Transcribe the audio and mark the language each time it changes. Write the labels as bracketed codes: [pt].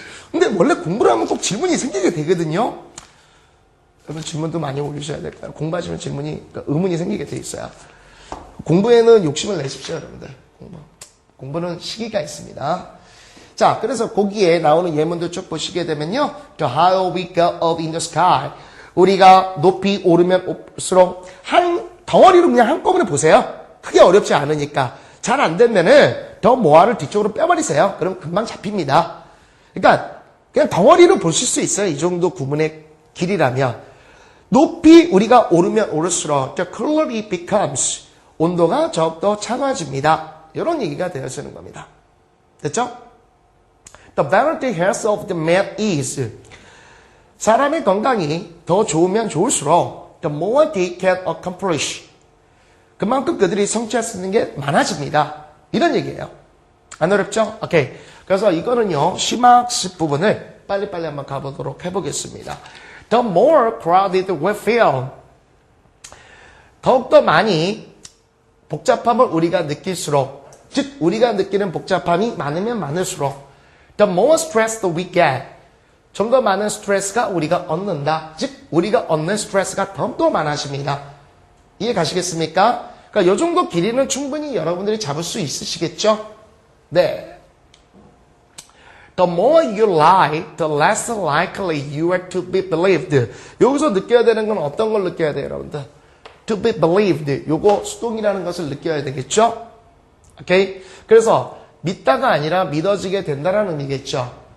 [ko] 근데 원래 공부를 하면 꼭 질문이 생기게 되거든요. 여러분 질문도 많이 올리셔야 될까요? 공부하시면 질문이, 그러니까 의문이 생기게 돼 있어요. 공부에는 욕심을 내십시오, 여러분들. 공부는 시기가 있습니다. 자, 그래서 거기에 나오는 예문들 쭉 보시게 되면요. [en] The higher we go up in the sky. [ko] 우리가 높이 오르면 올수록 한 덩어리로 그냥 한꺼번에 보세요. 크게 어렵지 않으니까. 잘 안 되면은 더 모아를 뒤쪽으로 빼버리세요. 그럼 금방 잡힙니다. 그러니까 그냥 덩어리로 보실 수 있어요. 이 정도 구문의 길이라면. 높이 우리가 오르면 오를수록 [en] the cooler it becomes. [ko] 온도가 더욱더 차가워집니다. 이런 얘기가 되어지는 겁니다. 됐죠? [en] The better the health of the man is. [ko] 사람의 건강이 더 좋으면 좋을수록 [en] the more they can accomplish. [ko] 그만큼 그들이 성취할 수 있는 게 많아집니다. 이런 얘기예요. 안 어렵죠? 오케이. 그래서 이거는요, 심학습 부분을 빨리빨리 한번 가보도록 해보겠습니다. [en] The more crowded we feel. [ko] 더욱더 많이 복잡함을 우리가 느낄수록, 즉 우리가 느끼는 복잡함이 많으면 많을수록 [en] the more stressed we get. [ko] 좀 더 많은 스트레스가 우리가 얻는다. 즉 우리가 얻는 스트레스가 더욱더 많아집니다. 이해 가시겠습니까? 그러니까 이 정도 길이는 충분히 여러분들이 잡을 수 있으시겠죠? 네. [en] The more you lie, the less likely you are to be believed. [ko] 여기서 느껴야 되는 건 어떤 걸 느껴야 돼요, 여러분들? [en] To be believed. [ko] 요거 수동이라는 것을 느껴야 되겠죠? 오케이? 그래서 믿다가 아니라 믿어지게 된다는 의미겠죠?